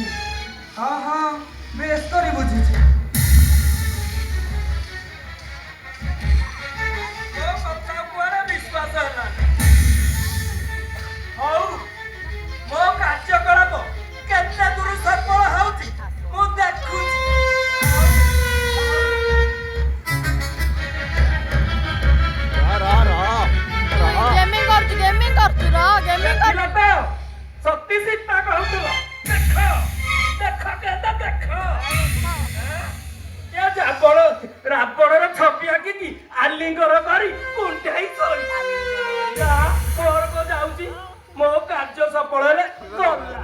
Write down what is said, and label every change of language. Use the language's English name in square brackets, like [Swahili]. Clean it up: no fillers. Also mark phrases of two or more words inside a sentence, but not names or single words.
[Odia] ହଁ ବେଶ କରି ବୁଝିଛି। ମୋ କଥା କୁଆଡ଼େ ବିଶ୍ୱାସ ହେଲାନି। ହଉ ମୋ କାର୍ଯ୍ୟକଳାପ କେତେ ଦୂର ସଫଳ ହେଉଛି ମୁଁ ଦେଖୁଛି। [Hindi] गेमिंग करतु रह गेमिंग कर [Odia] ପିଲାଟା ସତୀ ସୀତା କହୁଥିଲ ଦେଖ ଦେଖ କେତେ ଦେଖ ଏ ରାବଣର ଛବି ଆଙ୍କିକି ଆଲିଙ୍ଗର କରି କୁଣ୍ଢାଇ ଶୋଇଛି। ମୋର ଯାଉଛି ମୋ କାର୍ଯ୍ୟ ସଫଳ ହେଲେ ଗଲା।